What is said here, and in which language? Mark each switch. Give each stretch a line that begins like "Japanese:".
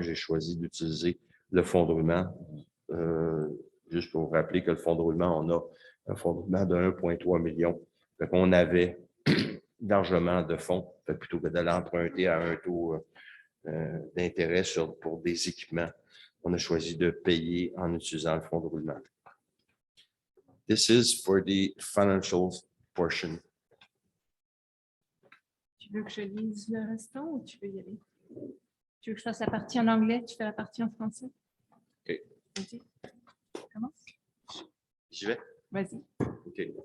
French: J'ai choisi d'utiliser le fonds de roulement. Juste pour vous rappeler que le fonds de roulement, on a un fonds de roulement de 1,3 million. Fait qu'on avait largement de fonds, plutôt que d'aller emprunter à un taux d'intérêt pour des équipements. On a choisi de payer en utilisant le fonds de roulement.
English: This is for the financial portion.
French: Tu veux que je lise le restant ou tu veux y aller? Tu veux que je fasse la partie en anglais, tu fais la partie en français? OK. Vas-y. Commence. J'y vais? Vas-y. OK.